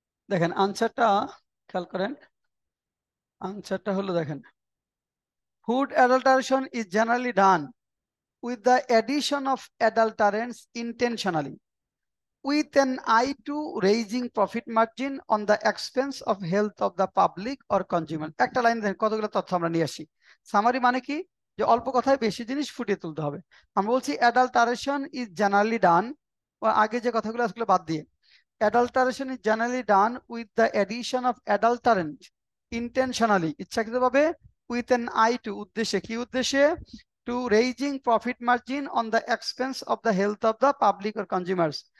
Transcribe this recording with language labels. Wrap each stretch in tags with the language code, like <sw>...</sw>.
<bn>দেখেন আনসারটা, খেয়াল করেন, আনসারটা হলো দেখেন,</bn> <en>Food adulteration is generally done with the addition of adulterants intentionally with an eye to raising profit margin on the expense of health of the public or consumer।</en> <bn>একটা line দেখেন, কতগুলো তথ্য আমরা নিয়ে আসি। সামারি মানে কি, যে অল্প কথায় বেশি জিনিস ফুটিয়ে তুলতে হবে। আমরা বলছি</bn> <en>adulteration is generally done,</en> <bn>আগে যে কথাগুলো আসলে বাদ দিয়ে,</bn> <en>adulteration is generally done with the addition of adulterant intentionally,</en> <bn>ইচ্ছাকৃতভাবে,</bn> <en>with an eye to,</en> <bn>উদ্দেশ্যে, কি উদ্দেশ্যে,</bn> <en>to raising profit margin on the expense of the health of the public or consumers।</en>